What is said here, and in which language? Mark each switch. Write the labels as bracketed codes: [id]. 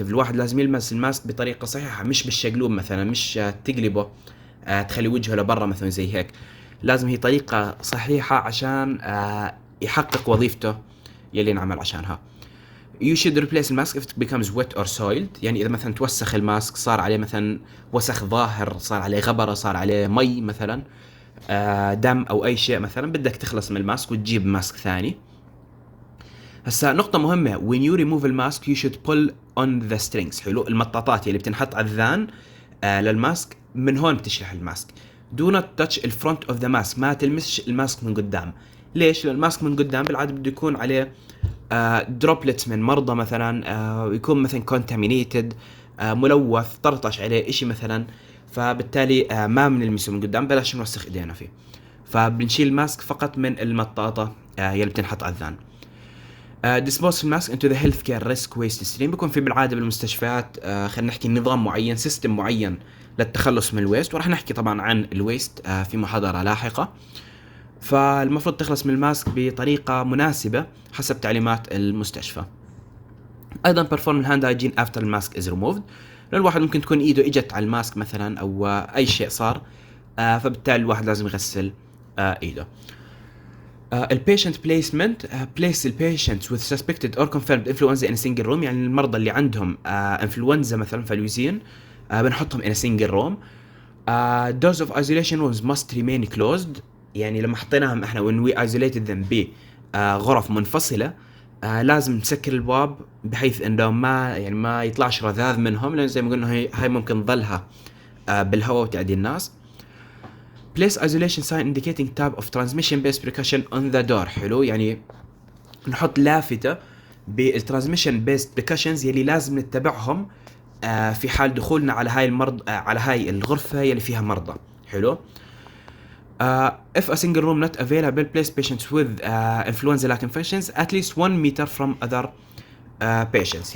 [ar] الواحد لازم يلمس الماسك بطريقة صحيحة، مش بالشقلوب مثلا، مش تقلبه تخلي وجهه لبرا مثلا زي هيك. لازم هي طريقة صحيحة عشان يحقق وظيفته يلي نعمل عشانها. [en] You should replace the mask if it becomes wet or soiled. [ar] يعني إذا مثلا توسخ الماسك، صار عليه مثلا وسخ ظاهر، صار عليه غبرة، صار عليه مي مثلا، دم أو أي شيء مثلا، بدك تخلص من الماسك وتجيب ماسك ثاني. هسا نقطة مهمة، [en] when you remove the mask you should pull on the strings. [ar] حلو. المطاطات اللي بتنحط على الذان للماسك، من هون بتشرح الماسك. [en] do not touch the front of the mask. [ar] ما تلمسش الماسك من قدام. ليش؟ لأن الماسك من قدام بالعادة بده يكون عليه droplets من مرضى مثلا، يكون مثلا contaminated، ملوث، طرطش عليه اشي مثلا، فبالتالي ما بنلمسه من قدام، بلاش نوسخ ايدينا فيه. فبنشيل الماسك فقط من المطاطة يلي بتنحط على الذان. [en] dispose الماسك into the healthcare risk waste stream. [ar] بيكون في بالعادة بالمستشفيات خلينا نحكي نظام معين، سيستم معين للتخلص من الويست، وراح نحكي طبعا عن الويست في محاضرة لاحقة. فالمفروض تخلص من الماسك بطريقة مناسبة حسب تعليمات المستشفى. [en] ايضا perform hand hygiene after the mask is removed. [ar] لأن الواحد ممكن تكون ايده اجت على الماسك مثلا او اي شيء صار، فبالتالي الواحد لازم يغسل ايده. [en] البيشنت placement place البيشنتس with suspected or confirmed influenza in a single room. [ar] يعني المرضى اللي عندهم انفلونزا مثلا فلويزين بنحطهم [en] in a single room. doors of isolation rooms must remain closed. [ar] يعني لما حطيناهم احنا [en] when we isolated them [ar] ب غرف منفصلة لازم نسكر البواب بحيث انه ما يطلعش رذاذ منهم، لان زي ما قلنا هاي ممكن تظلها بالهواء وتعدي الناس. [en] place isolation sign indicating type of transmission based precaution on the door. [ar] حلو، يعني نحط لافتة بالترانسميشن بيست بريكاشنز يلي لازم نتبعهم في حال دخولنا على هاي على هاي الغرفة يلي فيها مرضى. [en] حلو. if a single room not available, place patients with influenza-like infections at least 1 meter from other patients.